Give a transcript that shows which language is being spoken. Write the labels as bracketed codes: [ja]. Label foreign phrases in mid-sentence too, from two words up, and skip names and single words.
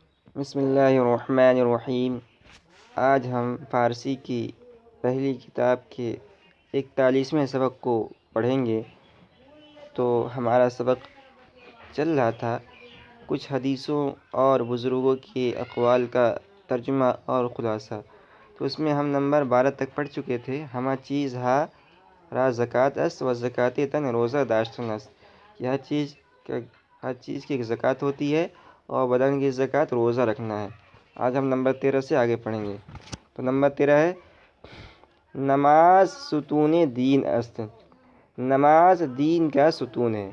[ar] بسم اللہ الرحمن الرحیم۔ [ur] آج ہم فارسی کی پہلی کتاب کے 41ویں سبق کو پڑھیں گے۔ تو ہمارا سبق چل رہا تھا کچھ حدیثوں اور بزرگوں کے اقوال کا ترجمہ اور خلاصہ۔ تو اس میں ہم نمبر 12 تک پڑھ چکے تھے۔ [fa] ہمہ چیز ہا را زکوٰۃ است و زکوٰۃ تن روزہ داشتن است۔ [ur] کہ ہر چیز کی ایک زکوٰۃ ہوتی ہے اور بدن کی زکوٰۃ روزہ رکھنا ہے۔ آج ہم نمبر 13 سے آگے پڑھیں گے۔ تو نمبر 13 ہے [fa] نماز ستون دین است۔ [ur] نماز دین کا ستون ہے۔